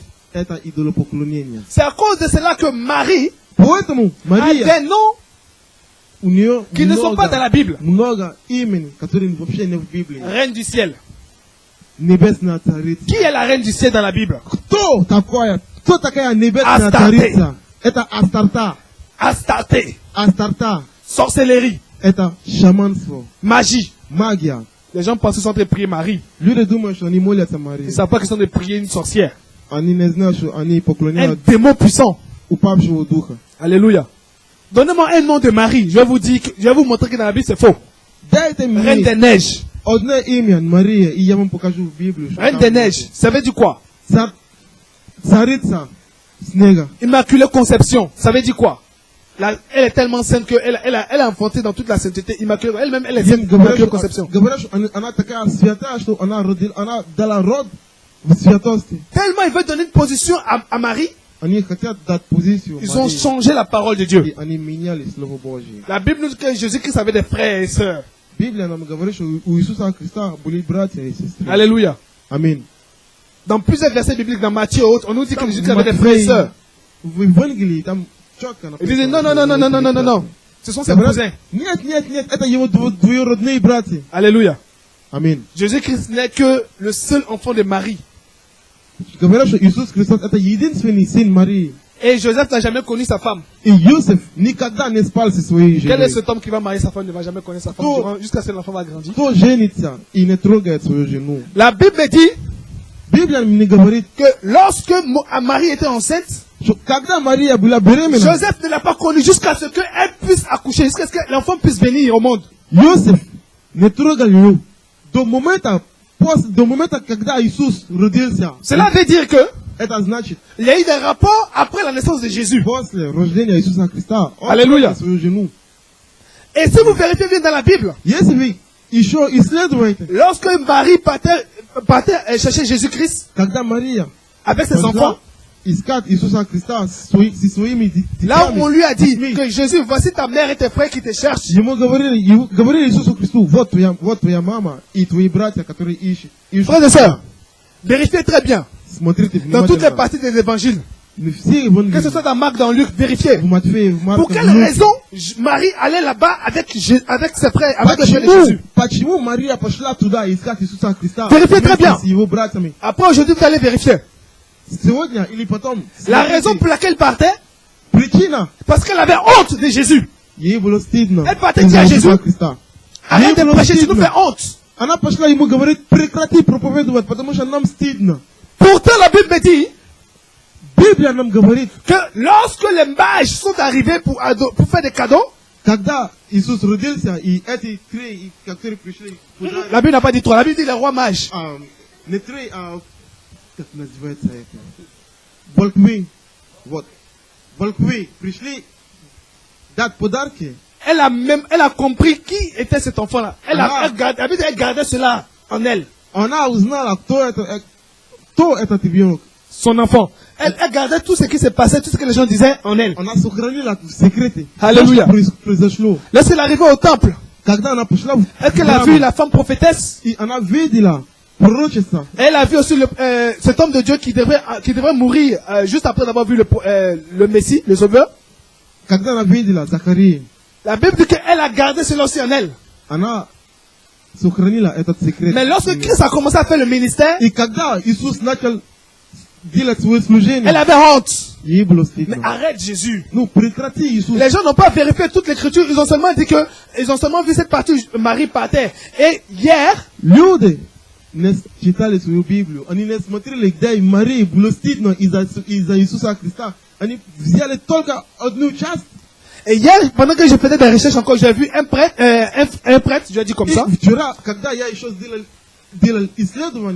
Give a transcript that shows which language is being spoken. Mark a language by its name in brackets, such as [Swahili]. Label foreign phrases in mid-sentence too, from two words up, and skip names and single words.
[Russian] это идолопоклонение. [French] C'est à cause de cela que Marie [Russian] Поэтому [French] a [Russian] Мария, [French] des noms [Russian] у нее [French] qui ne sont pas dans la Bible. [Russian] много имени, которые вообще не в Библии. [French] Reine du ciel. [Russian] Небесная царица. [French] Qui est la reine du ciel dans la Bible? [Russian] Кто такая? Кто такая небесная Астарте. царица? Это Астарта. [French] Astarté. [Russian] Астарта. [French] Sorcellerie. [Russian] Это шаманство, [French] Magie. [Russian] магия. [French] Les gens pensent qu'ils sont en train de prier Marie. [Russian] Люди думают, что они молятся [French] Ils [Russian] Марии. [French] ne savent pas qu'ils sont en train de prier une sorcière. [Russian] Они не знают, что они [French] Un [Russian] поклоняют [French] démon puissant. [Russian] упавшего духа. [French] Alléluia. Donnez-moi un nom de Marie. Je vais vous dire, je vais vous montrer que dans la Bible c'est faux. [Russian] Дайте [French] Reine des [Russian] мне [French] neiges. [Russian] одно имя Мария, и я вам покажу в Библию. что [French] Reine [Russian] там [French] des neiges. Ça veut dire quoi? [Russian] Царица снега. [French] Immaculée conception. Ça veut dire quoi? Elle est tellement sainte qu'elle a enfanté dans toute la sainteté. Immaculée. Elle-même, elle est sainte. Immaculée conception. [Russian] Говорят, что она такая святая, что она дала род в святости. [French] Tellement ils veulent donner une position à Marie, [Russian] Они хотят дать позицию [French] ils ont [Russian] Марии, [French] changé la parole de Dieu. [Russian] и они меняли Слово Божье. [French] La Bible nous dit que Jésus-Christ avait des frères et sœurs. [Russian] Библия нам говорит, что у Иисуса Христа были братья и сестры. [French] Alléluia. [Russian] Аминь. [French] Dans plusieurs versets bibliques, dans Matthieu et autres, on nous dit que [Russian] Там [French] Jésus avait des frères et sœurs. [Russian] в Евангелии там четко [French] Ils disent non, non, non, non, non, non, non, non, non. Ce sont ses cousins. [Russian] Нет, нет, нет, это его двоюродные братья. [French] Alléluia. [Russian] Аминь. [French] Jésus-Christ n'est que le seul enfant de Marie. [Russian] Говорят, что Иисус Христос это единственный сын Марии. [French] Et Joseph n'a jamais connu sa femme. [Russian] И Иосиф никогда не спал со своей [French] Quel est [Russian] женой. [French] cet homme qui va marier sa femme, ne va jamais connaître sa femme Oh. jusqu'à ce que l'enfant va grandir? [Russian] Кто женится и не трогает свою жену? [French] La Bible dit [Russian] Biblia ne говорит, [French] que lorsque Marie était enceinte, [Russian] что когда Мария была беременна, [French] Joseph ne l'a pas connue jusqu'à ce qu'elle puisse accoucher, jusqu'à ce que l'enfant puisse venir au monde. [Russian] Иосиф не трогал ее до момента, когда Иисус родился. [French] Cela veut dire que [Russian] Это значит, [French] il y a eu des rapports après la naissance de Jésus. [Russian] после рождения Иисуса Христа, он Аллилуйя. трогал свою жену. [French] Et si vous vérifiez bien dans la Bible, [Russian] Если вы еще исследуете, [French] lorsque Marie partait chercher Jésus-Christ [Russian] когда Мария [French] avec ses enfants, [Russian] искать Иисуса Христа со своими [French] là où on lui a dit [Russian] детьми, [French] que Jésus, voici ta mère et tes frères qui te cherchent. [Russian] ему говорили Иисусу Христу, вот твоя мама и твои братья, которые ищут. [French] Frères et sœurs, vérifiez très bien. [Russian] Смотрите [French] Dans toutes les [Russian] внимательно. [French] parties des évangiles, [Russian] Все Евангелия, [French] que ce soit dans Marc, dans Luc, vérifiez. [Russian] в Матфея, в Марка, [French] Pour quelle [Russian] в Луке. [French] raison Marie allait là-bas avec ses frères, avec les frères de Jésus? [Russian] Почему Мария пошла туда искать Иисуса Христа [French] Vérifiez très [Russian] вместе [French] bien. [Russian] с его братьями? [French] Après, aujourd'hui, vous allez vérifier. [Russian] Сегодня или потом? [French] La raison pour laquelle elle partait, [Russian] Причина. [French] parce qu'elle avait honte de Jésus. [Russian] Ей было стыдно. [French] Elle partait [Russian] из-за [French] dire à [Russian] Иисуса [French] Jésus, [Russian] Христа. [French] Arrête de [Russian] было [French] prêcher, tu nous [Russian] стыдно. [French] fais honte. [Russian] Она пошла ему говорить, прекрати проповедовать, потому что нам стыдно. [French] Pourtant, la Bible me dit [Russian] Библия нам говорит, [French] que lorsque les mages sont arrivés pour faire des cadeaux, [Russian] когда Иисус родился, и эти три, которые пришли, [French] la Bible n'a pas dit trois, la Bible dit les rois mages. [Russian] не три, как называется это? Волхвы. Вот. Волхвы пришли дать подарки. [French] Elle a compris qui était cet enfant-là. Elle gardait cela en elle. [Russian] Она узнала, кто этот ребенок. [French] Son enfant. Elle gardait tout ce qui se passait, tout ce que les gens disaient en elle. [Russian] Она сохранила в секрете. Аллилуйя. Что произошло. [French] Lorsqu'elle arrivait au temple, [Russian] Когда она пошла в [French] est-ce qu'elle a [Russian] храм, [French] vu la femme prophétesse? [Russian] и она видела пророчество. [French] Elle a vu aussi cet homme de Dieu qui devrait mourir juste après avoir vu le Messie, le Sauveur. [Russian] Когда она видела Захарии, [French] La Bible dit qu'elle a gardé cela aussi en elle. [Russian] она сохранила этот секрет. [French] Mais lorsque Christ a commencé à faire le ministère, [Russian] И когда Иисус начал делать свое служение, [French] elle avait honte. [Russian] ей было [French] Mais [Russian] стыдно. [French] arrête Jésus. [Russian] Ну, прекрати, Иисус. [French] Les gens n'ont pas vérifié toute l'écriture, ils ont seulement dit que, ils ont seulement vu cette partie où Marie partait. Et hier, [Russian] Люди не читали свою Библию. Они не смотрели, где Марии было стыдно из-за Иисуса Христа. Они взяли только одну часть. [French] et hier, pendant que je faisais des recherches encore, j'ai vu un prêtre, je vais dire comme [Russian] И [French] ça, [Russian] вчера, когда я еще делал исследования,